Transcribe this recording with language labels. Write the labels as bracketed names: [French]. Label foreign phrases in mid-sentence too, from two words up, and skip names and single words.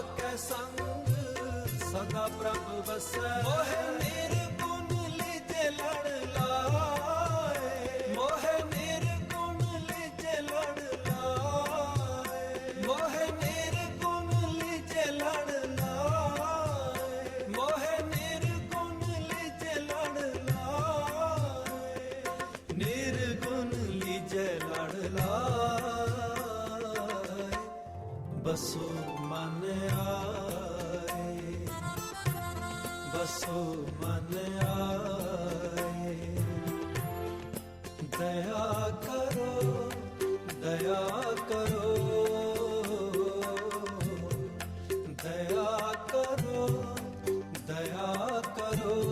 [Punjabi] ਕੈ ਸੰਗ ਸਦਾ ਪ੍ਰਭ ਬਸੈ ਮੋਹਿ ਨਿਰਗੁਣ ਲਿਜੇ ਲੜ ਲਾਏ ਮੋਹਿ ਨਿਰਗੁਣ ਲਿਜੇ ਲੜ ਲਾਏ ਮੋਹਿ ਨਿਰਗੁਣ ਲਿਜੇ ਲੜ ਲਾਏ ਮੋਹਿ ਨਿਰਗੁਣ ਲਿਜੇ ਲੜ ਲਾਏ ਨਿਰਗੁਣ ਲਿਜੇ ਲੜ ਲਾਏ ਬਸੋ [Hindi] बसो मन आए, बसो मन आए। दया करो, दया करो, दया करो, दया करो।